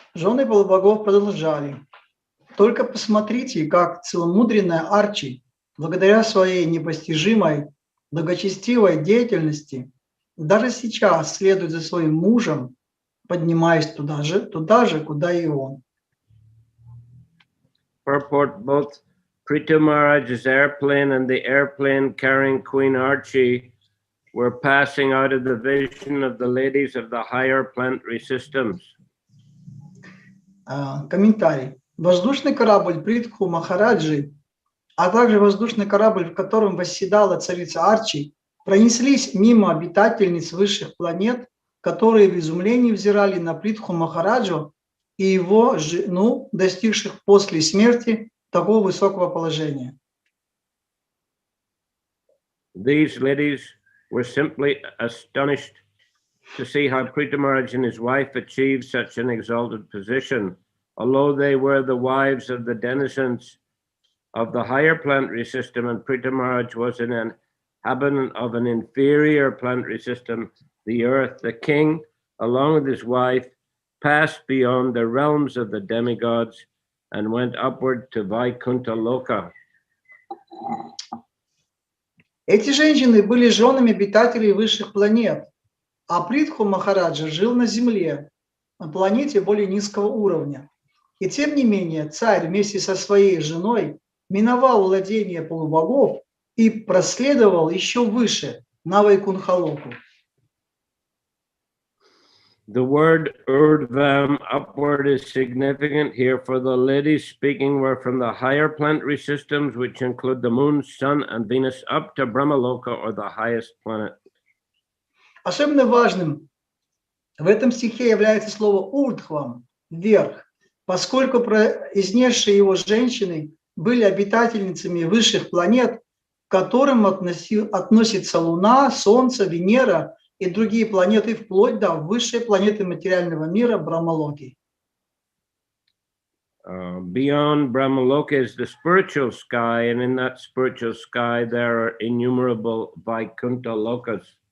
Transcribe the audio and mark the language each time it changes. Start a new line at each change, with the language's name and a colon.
Russian: Жены полубогов продолжали. Только посмотрите, как целомудренная Арчи, благодаря своей непостижимой, благочестивой деятельности, даже сейчас следует за своим мужем, поднимаясь туда же, куда и он.
English: Purport: both Prитху Maharaj's airplane and the airplane carrying Queen Archie were passing out of the vision of the ladies of the higher planetary systems.
Russian: Комментарий. Воздушный корабль Притху Махараджи, а также воздушный корабль, в котором восседала царица Арчи, пронеслись мимо обитательниц высших планет, которые в изумлении взирали на Притху Махараджу и его жену, достигших после смерти такого высокого положения.
English: These ladies were simply astonished to see how Prithu Maharaj and his wife achieved such an exalted position, although they were the wives of the denizens of the higher planetary system, and Prithu Maharaj was an inhabitant of an inferior planetary system, the earth. The king, along with his wife, passed beyond the realms of the demigods and went upward to Vaikuntha Loka.
Russian: Эти женщины были женами обитателей высших планет, а Притху Махараджа жил на Земле, на планете более низкого уровня. И тем не менее царь вместе со своей женой миновал владения полубогов и проследовал еще выше, на Вайкунха-локу.
English: The word urdhvam, upward, is significant here, for the ladies speaking were from the higher planetary systems, which include the moon, sun, and Venus, up to Brahmaloka, or the highest planet.
Russian: Особенно важным в этом стихе является слово «урдхвам» – «вверх», поскольку произнесшие его женщины были обитательницами высших планет, к которым относятся Луна, Солнце, Венера и другие планеты, вплоть до высшей планеты материального мира Брахмалоки.
English: Beyond Brahmaloka is the spiritual sky, and in that spiritual sky there are innumerable Vaikuntha lokas.